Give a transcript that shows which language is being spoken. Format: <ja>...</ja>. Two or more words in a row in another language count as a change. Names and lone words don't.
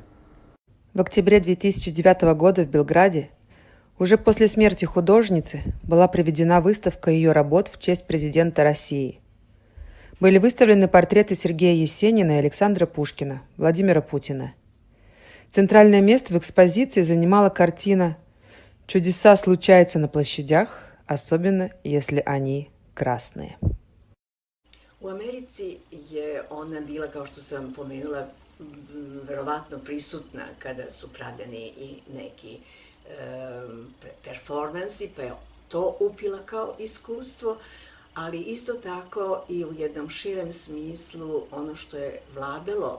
<ru>В октябре 2009 года в Белграде, уже после смерти художницы, была проведена выставка ее работ в честь президента России. Были выставлены портреты Сергея Есенина и Александра Пушкина, Владимира Путина. Центральное место в экспозиции занимала картина «Чудеса случаются на площадях, особенно если они красные».</ru> <sr>U Americi je ona bila, kao što sam pomenula, verovatno prisutna kada su pravljeni i neki performansi, pa je to upila kao iskustvo, ali isto tako i u jednom širem smislu ono što je vladalo</sr>